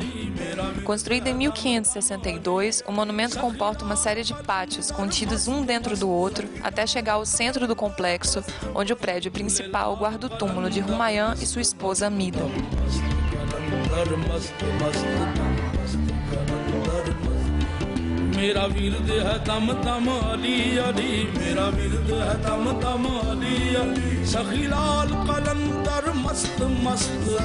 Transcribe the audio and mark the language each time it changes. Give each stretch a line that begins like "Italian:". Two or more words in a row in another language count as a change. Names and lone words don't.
Portuguese: Construída em 1562, o monumento comporta uma série de pátios contidos um dentro do outro até chegar ao centro do complexo, onde o prédio principal guarda o túmulo de Humayun e sua esposa Amida.
Punjabi: ਮੇਰਾ ਵੀਰ ਹੈ ਤਮ ਤਮ ਅਲੀ ਅਲੀ ਮੇਰਾ ਵੀਰ ਹੈ ਤਮ ਤਮ ਅਲੀ ਅਲੀ ਸਖੀ ਲਾਲ ਕਲੰਦਰ ਮਸਤ ਮਸਤ